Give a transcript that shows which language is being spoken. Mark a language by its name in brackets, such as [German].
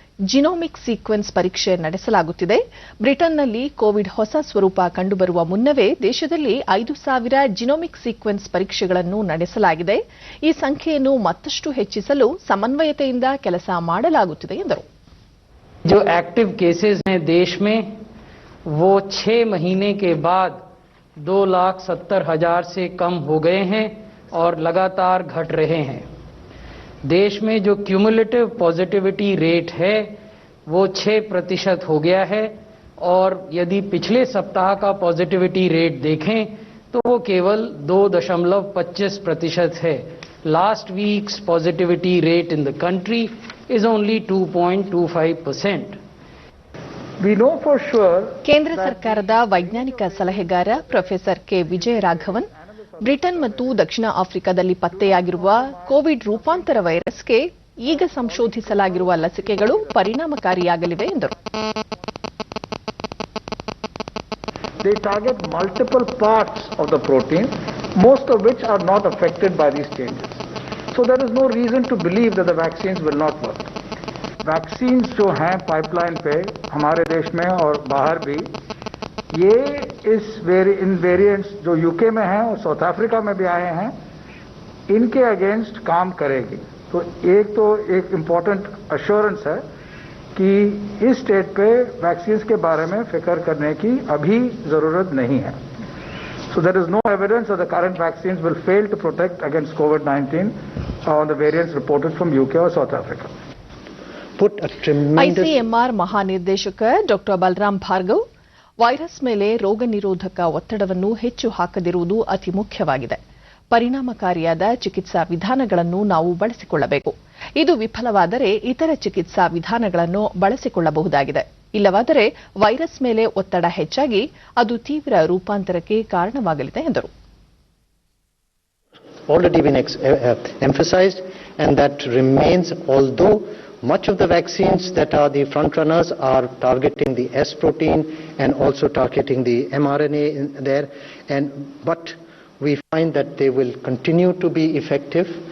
[Kannada] Genomic sequence ಪರೀಕ್ಷೆ ನಡೆಸಲಾಗುತ್ತಿದೆ. ಬ್ರಿಟನ್ನಲ್ಲಿ ಕೋವಿಡ್ ಹೊಸ ಸ್ವರೂಪ ಕಂಡುಬರುವ ಮುನ್ನವೇ ದೇಶದಲ್ಲಿ 5,000 ಜಿನೋಮಿಕ್ ಸೀಕ್ವೆನ್ಸ್ ಪರೀಕ್ಷೆಗಳನ್ನು ನಡೆಸಲಾಗಿದೆ. ಈ ಸಂಖ್ಯೆಯನ್ನು ಮತ್ತಷ್ಟು ಹೆಚ್ಚಿಸಲು ಸಮನ್ವಯತೆಯಿಂದ ಕೆಲಸ ಮಾಡಲಾಗುತ್ತಿದೆ ಎಂದರು. [Hindi] जो एक्टिव केसेस हैं देश में वो 6 महीने के बाद 2,70,000 से कम हो गए हैं और लगातार घट रहे हैं. देश में जो क्यूमुलेटिव पॉजिटिविटी रेट है वो 6% हो गया है और यदि पिछले सप्ताह का पॉजिटिविटी रेट देखें तो वो केवल 2.25% है. [English] Last week's positivity rate in the country is only 2.25%. We know for sure [Kannada] ಕೇಂದ್ರ ಸರ್ಕಾರದ ವೈಜ್ಞಾನಿಕ ಸಲಹೆಗಾರ ಪ್ರೊಫೆಸರ್ ಕೆ ವಿಜಯರಾಘವನ್ ಬ್ರಿಟನ್ ಮತ್ತು ದಕ್ಷಿಣ ಆಫ್ರಿಕಾದಲ್ಲಿ ಪತ್ತೆಯಾಗಿರುವ ಕೋವಿಡ್ ರೂಪಾಂತರ ವೈರಸ್ಗೆ ಈಗ ಸಂಶೋಧಿಸಲಾಗಿರುವ ಲಸಿಕೆಗಳು ಪರಿಣಾಮಕಾರಿಯಾಗಲಿವೆ ಎಂದರು. [English] they target multiple parts of the protein, most of which are not affected by these changes. So there is no reason to believe that the vaccines will not work. [Hindi] Vaccines जो हैं pipeline पे हमारे देश में और बाहर भी, ये इन वेरिएंट्स जो यूके में हैं और साउथ अफ्रीका में भी आए हैं, इनके अगेंस्ट काम करेगी. तो एक इम्पोर्टेंट अश्योरेंस है कि इस स्टेट पे वैक्सीन्स के बारे में फिक्र करने की अभी जरूरत नहीं है. [English] So there is no evidence that the current vaccines will fail to protect against COVID-19 on the variants reported from UK or South Africa. [Kannada] ICMR ಮಹಾನಿರ್ದೇಶಕ ಡಾ ಬಲರಾಮ್ ಭಾರ್ಗವ್, ವೈರಸ್ ಮೇಲೆ ರೋಗ ನಿರೋಧಕ ಒತ್ತಡವನ್ನು ಹೆಚ್ಚು ಹಾಕದಿರುವುದು ಅತಿ ಮುಖ್ಯವಾಗಿದೆ. ಪರಿಣಾಮಕಾರಿಯಾದ ಚಿಕಿತ್ಸಾ ವಿಧಾನಗಳನ್ನು ನಾವು ಬಳಸಿಕೊಳ್ಳಬೇಕು. ಇದು ವಿಫಲವಾದರೆ ಇತರ ಚಿಕಿತ್ಸಾ ವಿಧಾನಗಳನ್ನು ಬಳಸಿಕೊಳ್ಳಬಹುದಾಗಿದೆ. ಇಲ್ಲವಾದರೆ ವೈರಸ್ ಮೇಲೆ ಒತ್ತಡ ಹೆಚ್ಚಾಗಿ ಅದು ತೀವ್ರ ರೂಪಾಂತರಕ್ಕೆ ಕಾರಣವಾಗಲಿದೆ ಎಂದರು. [English] Already been emphasized, and that remains, although much of the vaccines that are the front runners are targeting the S protein and also targeting the mRNA in there, but we find that they will continue to be effective.